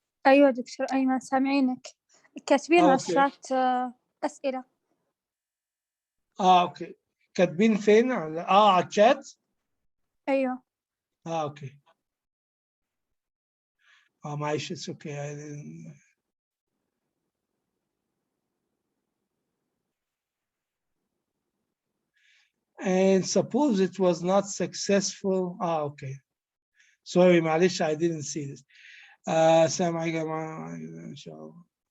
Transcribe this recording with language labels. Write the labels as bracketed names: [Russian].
[Arabic] أيوة دكتور أيمن سامعينك، كاتبين على أوكي. الشات أسئلة. اوكي، كاتبين فين؟ على الشات؟ أيوة. اوكي. معلش، [English] it's okay. And suppose it was not successful. Okay. Sorry, [Arabic] معلش, [English] I didn't see this. [Arabic] السلام عليكم يا جماعة إن شاء الله.